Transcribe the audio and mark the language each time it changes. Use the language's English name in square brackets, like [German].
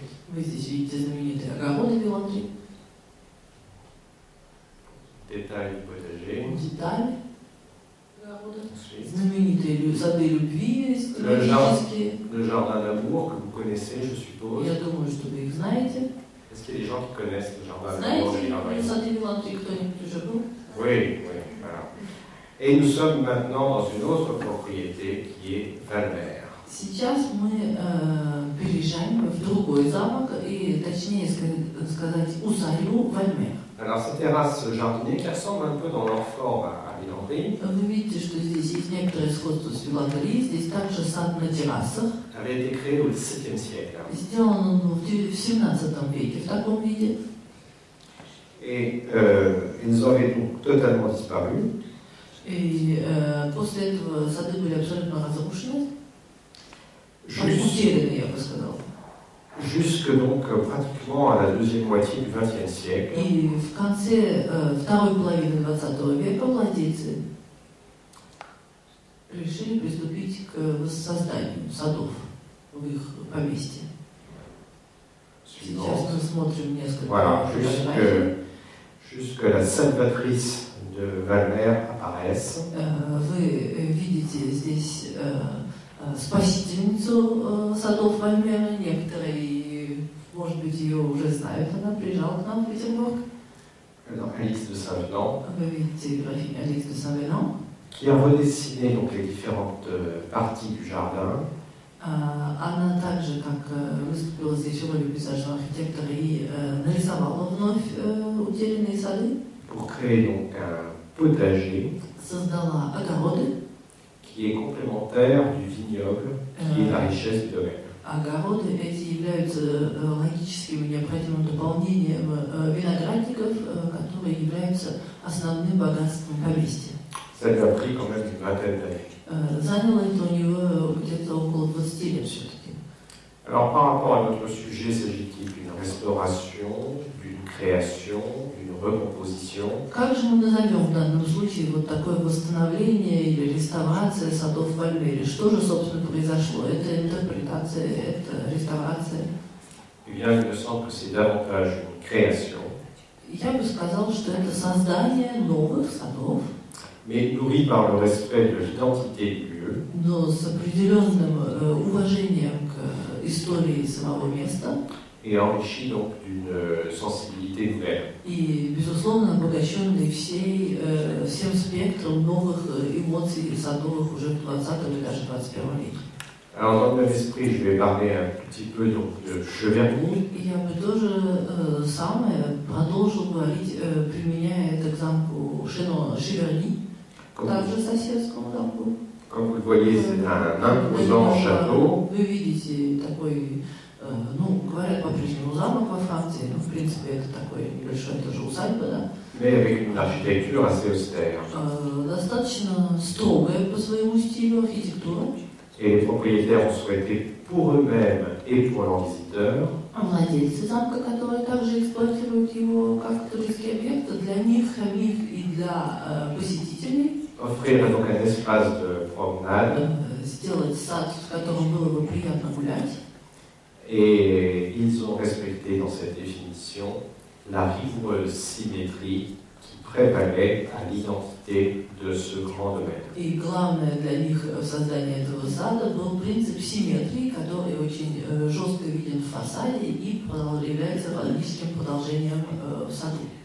[Russian] Вы здесь видите знаменитые огороды Виландри. Деталь огорода. Знаменитые сады любви исторические. [French] Le jardin d'amour que vous connaissez, je suppose. [Russian] Я думаю, что вы их знаете. [French] Est-ce qu'il y a des gens qui connaissent le jardin d'amour? [Russian] Знаете, сады Виландри кто-нибудь уже был? [French] Oui, voilà. Et nous sommes maintenant dans une autre propriété qui est Valmer. [Russian] Сейчас мы переезжаем в другой замок, и точнее сказать, усадьбу Вальмер. [French] Alors ces terrasses jardiniers qui ressemblent un peu dans leur forme à Виландри. [Russian] Вы видите, что здесь есть некоторое сходство с Виландри. Здесь также сад на террасах. [French] Avait été créé au XVIIe siècle. [Russian] Сделан он в 17 веке в таком виде. [French] Et ils avaient donc totalement disparu. [Russian] И после этого сады были абсолютно разрушены. Утеряны, я бы сказал. [French] Jusque donc pratiquement à la deuxième moitié du XXe siècle. [Russian] И в конце второй половины 20 века владельцы решили приступить к воссозданию садов в их поместье. Сейчас мы смотрим несколько фотографий. [French] Jusque la salvatrice de Valmer apparaisse. [Russian] Вы видите здесь спасительницу садов Вальмера. Некоторые, может быть, ее уже знают. Она приезжала к нам в Петербург. [French] Alice de Saint-Venant. [Russian] Вы видите графиню Alice de Saint-Venant. [French] Qui a redessiné donc les différentes parties du jardin. [Russian] Она также, как выступила здесь в роли пейзажного архитектора и нарисовала вновь утерянные сады. [French] Pour créer donc un potager. [Russian] Создала огороды. [French] Qui est complémentaire du vignoble, qui est la richesse du domaine. [Russian] Огороды эти являются логическим и необходимым дополнением виноградников, которые являются основным богатством поместья. [French] Ça lui a pris quand même une vingtaine d'années. [Russian] Заняло это у него где-то около 20 лет все-таки. [French] Alors par rapport à notre sujet, s'agit-il d'une restauration, d'une création, d'une recomposition? [Russian] Как же мы назовем в данном случае вот такое восстановление или реставрация садов в Альмере? Что же, собственно, произошло? Это интерпретация, это реставрация? [French] Eh bien, il me semble que c'est davantage une création. [Russian] Я бы сказал, что это создание новых садов, [French] mais nourri par le respect de l'identité du lieu, [Russian] но с определенным уважением к истории самого места [French] et enrichi donc d'une sensibilité nouvelle. [Russian] и, безусловно, обогащенный всем спектром новых эмоций садовых уже в 20 и даже 21 веке. [French] Alors dans le même esprit, je vais parler un tout petit peu donc, de Cheverny. [Russian] Я бы тоже самое продолжил говорить, применяя это к замку Шеверни, также соседскому замку. [French] Comme vous le voyez, c'est un imposant château. [Russian] Вы видите такой, ну, говорят по-прежнему замок во Франции, но в принципе это такой небольшой, тоже усадьба, да? [French] Mais avec une architecture assez austère. [Russian] Достаточно строгая по своему стилю архитектура. [French] Et les propriétaires ont souhaité pour eux-mêmes et pour leurs visiteurs [Russian] Владельцы замка, которые также эксплуатируют его как туристский объект, для них самих и для посетителей [French] offrir donc un espace de promenade. [Russian] Сделать сад, в котором было бы приятно гулять. [French] Et ils ont respecté dans cette définition la rigoureuse symétrie qui prévalait à l'identité de ce grand domaine. [Russian] И главное для них в создании этого сада был принцип симметрии, который очень жестко виден в фасаде и является логическим продолжением в саду.